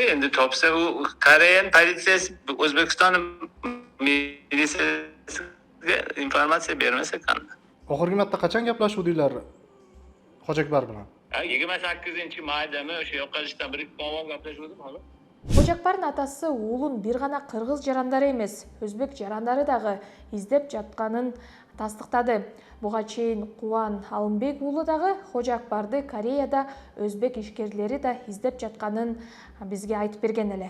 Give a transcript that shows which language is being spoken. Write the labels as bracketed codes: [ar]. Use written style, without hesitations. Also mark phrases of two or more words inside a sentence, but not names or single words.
[uz] Endi topsa u Koreya politsiyasi O'zbekiston militsiyasiga informatsiya bermasa qanday? Oxirgi marta qachon gaplashuvdinglar Hojaqbar bilan? 28-maydami o'sha yo'qolishdan 1-2 kun avval gaplashuvdim hali. [ky] Хожакбардын атасы уулун бир гана кыргыз жарандары эмес, өзбек жарандары дагы издеп жатканын тастыктады. Буга чейин Кубан Алымбек уулу дагы Хожакбарды Кореяда өзбек ишкерлери да издеп жатканын бизге айтып берген эле.